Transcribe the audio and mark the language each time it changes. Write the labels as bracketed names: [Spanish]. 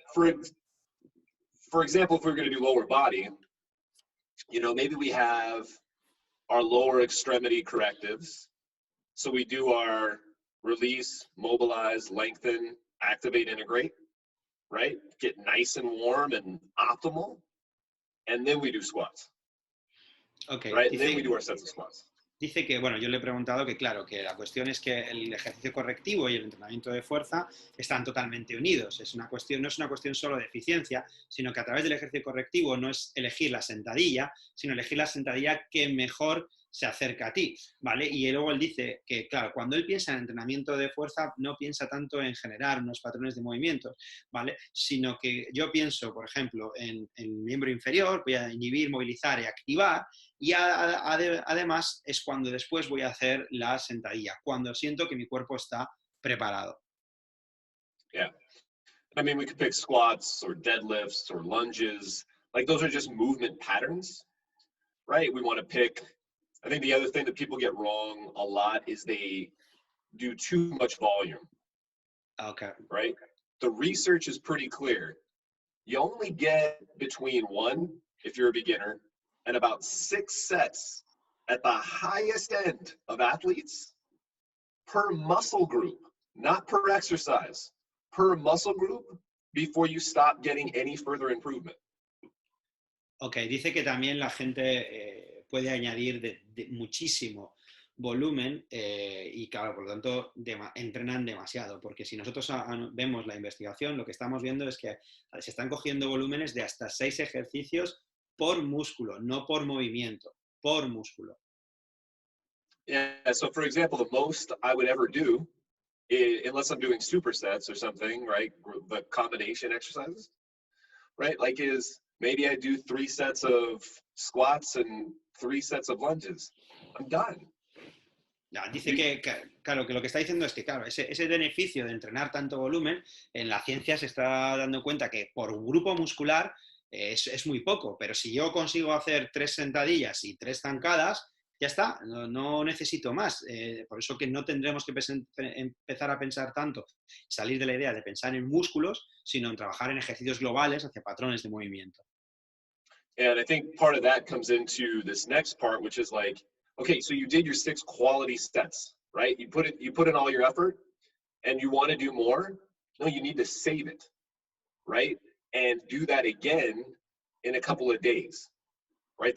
[English] But for example, if we're going to do lower body, maybe we have our lower extremity correctives. So we do our release, mobilize, lengthen, activate, integrate, right? Get nice and warm and optimal. And then we do squats. Okay. Right? And then we do our sets of squats. [Spanish] Dice que, bueno, yo le he preguntado que, claro, que la cuestión es que el ejercicio correctivo y el entrenamiento de fuerza están totalmente unidos. No es una cuestión solo de eficiencia, sino que a través del ejercicio correctivo no es elegir la sentadilla, sino elegir la sentadilla que mejor se acerca a ti, ¿vale? Y luego él dice que, claro, cuando él piensa en entrenamiento de fuerza, no piensa tanto en generar unos patrones de movimientos, ¿vale? Sino que yo pienso, por ejemplo, en el miembro inferior, voy a inhibir, movilizar y activar, y además es cuando después voy a hacer la sentadilla, cuando siento que mi cuerpo está preparado. [English] Yeah. I mean, we could pick squats or deadlifts or lunges. Like, those are just movement patterns, right? We want to pick... I think the other thing that people get wrong a lot is they do too much volume. Okay. Right? The research is pretty clear. You only get between 1, if you're a beginner, and about 6 sets at the highest end of athletes per muscle group, not per exercise, per muscle group before you stop getting any further improvement. [Spanish] Ok, dice que también la gente puede añadir de muchísimo volumen y claro, por lo tanto entrenan demasiado, porque si nosotros vemos la investigación, lo que estamos viendo es que se están cogiendo volúmenes de hasta 6 ejercicios por músculo, no por movimiento, por músculo. [English] Yeah, so for example, the most I would ever do, unless I'm doing supersets or something, right, the combination exercises, right, like is maybe I do 3 sets of squats and 3 sets of lunges. I'm done. [Spanish] Dice que, claro, que lo que está diciendo es que, claro, ese beneficio de entrenar tanto volumen, en la ciencia se está dando cuenta que por un grupo muscular es muy poco, pero si yo consigo hacer 3 sentadillas y 3 zancadas, ya está, no necesito más. Por eso que no tendremos que empezar a pensar tanto, salir de la idea de pensar en músculos, sino en trabajar en ejercicios globales hacia patrones de movimiento. [English] And I think part of that comes into this next part, which is like, okay, so you did your 6 quality sets, right? You put in all your effort and you want to do more. No, you need to save it, right? And do that again in a couple of days, right?